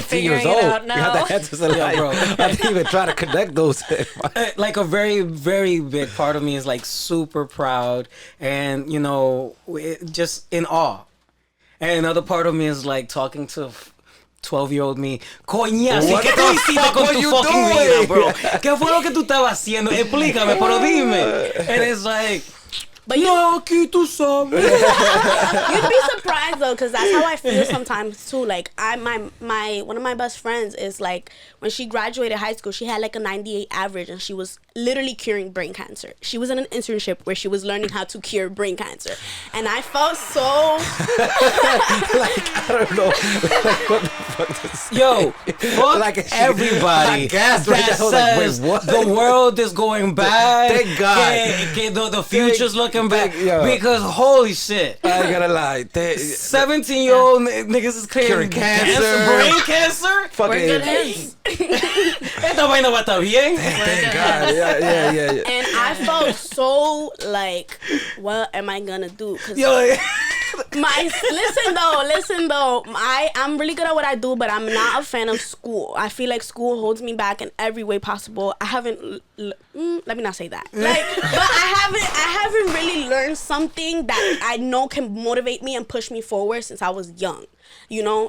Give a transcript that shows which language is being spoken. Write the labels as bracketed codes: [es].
[en] 17 years old. figuring it out now. You got the answers of life, bro. I didn't even try to connect those. Like a very, very big part of me is like super proud and, you know, just in awe. And another part of me is like talking to 12-year-old me. [es] Coñazo, ¿qué tú hiciste con tu fucking vida, bro? ¿Qué fue lo que tú estabas haciendo? Explícame, pero dime. [en] And it's like, but [es] no, aquí tú sabes. [en] You'd be surprised though, because that's how I feel sometimes too. Like one of my best friends is like, when she graduated high school, she had like a 98 average, and she was literally curing brain cancer. She was in an internship where she was learning how to cure brain cancer, and I felt so like, I don't know, like, what the fuck is yo, fuck like everybody that says like, the world is going bad. Thank God. The future's looking bad, because holy shit, I ain't gonna lie, 17-year-old niggas is curing cancer, brain cancer. We're good hands. [es] Esta vaina va a estar bien. [en] Thank God. Yeah. And I felt so like, what am I gonna do? Cause yo, listen though, I'm really good at what I do, but I'm not a fan of school. I feel like school holds me back in every way possible. I haven't let me not say that, like, but I haven't really learned something that I know can motivate me and push me forward since I was young, you know.